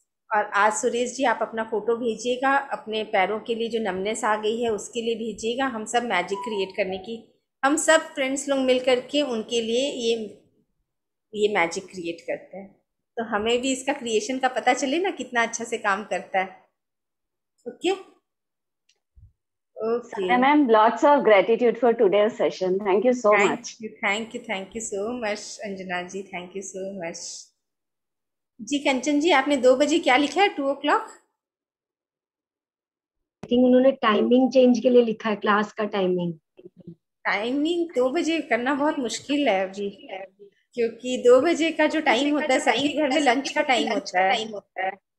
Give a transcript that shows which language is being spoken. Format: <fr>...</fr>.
<hi>और आज सुरेश जी आप अपना फ़ोटो भेजिएगा, अपने पैरों के लिए जो नमनेस आ गई है उसके लिए भेजिएगा। हम सब मैजिक क्रिएट करने की, हम सब फ्रेंड्स लोग मिल करके उनके लिए ये मैजिक क्रिएट करते हैं, तो हमें भी इसका क्रिएशन का पता चले ना कितना अच्छा से काम करता है। Okay okay</hi> <en>Sandhya ma'am, lots of gratitude for today's session. Thank you so much. Thank you so much Anjana ji, thank you so much जी।</en> <hi>कंचन जी आपने 2 बजे क्या लिखा है?</hi> <en>2 o'clock?</en> <hi>आई थिंक उन्होंने टाइमिंग चेंज के लिए लिखा है, क्लास का टाइमिंग। टाइमिंग 2 बजे करना बहुत मुश्किल है अभी, क्योंकि 2 बजे का जो टाइम होता है सबके घर में लंच का टाइम होता है।</hi>